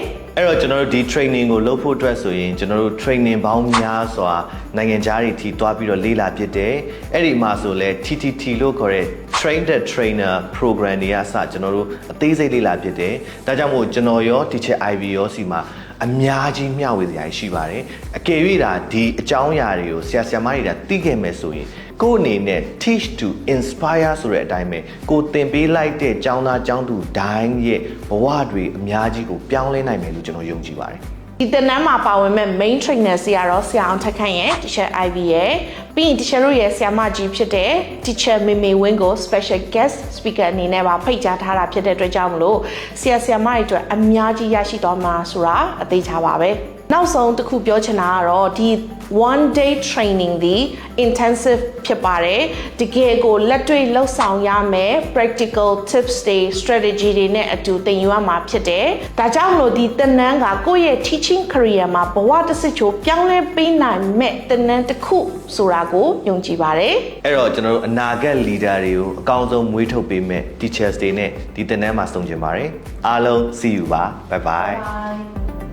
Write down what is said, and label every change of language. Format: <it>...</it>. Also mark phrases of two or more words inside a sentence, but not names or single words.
<my>အဲ့တော့ကျွန်တော်တို့ဒီ training ကိုလုပ်ဖို့အတွက်ဆိုရင်ကျွန်တော်တို့ training ပေါင်းများစွာနိုင်ငံခြားတွေထိတွားပြီးတော့လေ့လာဖြစ်တယ်အဲ့ဒီမှာဆိုလဲ TTT လို့ခေါ်တဲ့</my> <en>Train the Trainer Program</en> <my>တွေအစကျွန်တော်တို့အသေးစိတ်လေ့လာဖြစ်တယ်ဒါကြောင့်မို့ကျွန်တော်ရော Teacher Ivy ရောစီမှာအများကြီးမျှဝေစရာရှိပါတယ်အကယ်၍ဒါဒီအကြောင်းအရာတွေကိုဆရာဆရာမတွေကသိခဲ့မယ်ဆိုရင်ကိုယ့်အနေနဲ့</my> <en>teach to inspire</en> <my>ဆိုတဲ့အတိုင်းပဲကိုသင်ပေးလိုက်တဲ့ကျောင်းသားကျောင်းသူတိုင်းရဲ့ဘဝတွေအများကြီးကိုပြောင်းလဲနိုင်မယ်လို့ကျွန်တော်ယုံကြည်ပါတယ် ဒီသင်တန်းမှာပါဝင်မဲ့</my> <en>main trainer</en> <my>ဆရာတော်ဆရာအောင်ထက်ခန့်ရဲ့ Teacher Ivy ရဲ့ပြီးရင် Teacher တို့ရဲ့ဆရာမကြီးဖြစ်တဲ့ Teacher မေမေဝင်းကို special</my> <en>guest speaker</en> <my>အနေနဲ့ပါဖိတ်ကြားထားတာဖြစ်တဲ့အတွက်ကြောင့်မလို့ဆရာဆရာမတွေအတွက်အများကြီးရရှိသွားမှာဆိုတာအသေးချာပါပဲနောက်ဆုံးတစ်ခုပြောချင်တာကတော့ဒီ</my> <en>one day training</en> <my>ဒီ intensive ဖြစ်ပါတယ်တကယ်ကိုလက်တွေ့လှုပ်ဆောင်ရမယ်</my> <en>practical tips</en> <my>တွေ strategy တွေနဲ့အတူသင်ယူရမှာဖြစ်တယ်ဒါကြောင့်လို့ဒီသင်တန်းကကိုယ့်ရဲ့</my> <en>teaching career</en> <my>မှာဘဝတစ်စစ်ချိုးပြောင်းလဲပေးနိုင်မဲ့သင်တန်းတစ်ခုဆိုတာကိုယုံကြည်ပါတယ် အဲ့တော့ကျွန်တော်တို့အနာဂတ် leader တွေကိုအကောင်းဆုံးမွေးထုတ်ပေးမဲ့ teachers တွေနဲ့ဒီသင်တန်းမှာဆုံကျင်ပါတယ်အားလုံး</my> <en>see you</en> <my>ပါ</my> <en>bye bye</en>